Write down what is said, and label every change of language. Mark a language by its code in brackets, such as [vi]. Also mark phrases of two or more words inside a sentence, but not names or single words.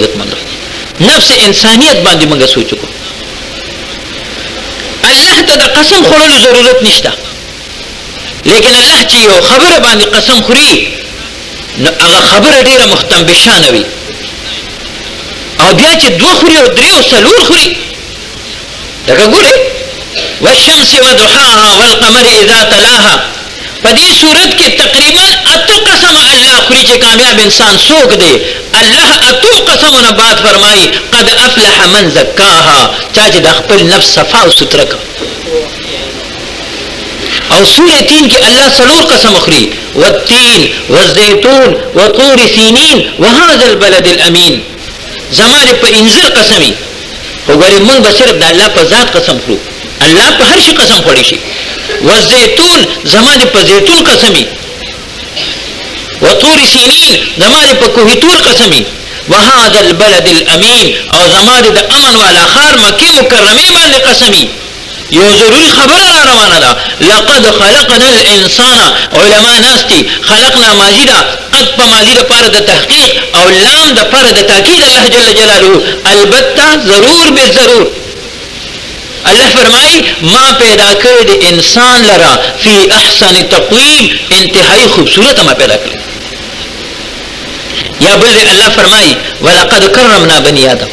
[ps] عزتمندو نفس انسانیت باندې موږ سوچ وکړو. الله ته د قسم خورلو ضرورت نشته، لیکن الله چې یو خبره باندې قسم خوري نو هغه خبره ډیره محتمبشانه وي. او بیا چې دوه خوري او درې او څلور خوري، لکه ګورئ [ar] والشمس وضحاها والقمر اذا تلاها. [ps] په دې صورت کې تقریبا اتو قسم الله خوري چې کامیاب انسان څوک دی. الله اتو قسمونه بعد فرمایي [ar] قد افلح من زکاها، [ps] چا چې د خپل نفس صفا او ستره کړ. او سوره تین کې الله څلور قسم خوري، [ar] والتین والزیتون وطور سینین وهذا البلد الامین. [ps] زما دې په انځر قسمي. خو ګورئ موږ به صرف د الله په ذات قسم خورو، الله په هر شي قسم خوړی شي. والزیتون زما دې په زیتون قسمي، [ar] وطور سینین [ps] زما دې په کوه طور قسمي، [ar] وهذا البلد الامین [ps] او زما دې د امن والا ښار مکې مکرمې باندې قسمي. یو ضروري خبره را روانه ده. [ar] لقد خلقنا الانسان، [ps] علما ناستي خلقنا ماضي ده، قد په ماضي دپاره د تحقیق او لام دپاره د تاکید الله [ar] جل جلاله. [ps] البته ضرور به ضرور الله فرمایي ما پیدا کړی د انسان لرا [ar] فی احسن تقویم، [ps] انتهایی خوبصورت ما پیدا کړی. یا بل الله فرمایي [ar] ولقد کرمنا بنی آدم.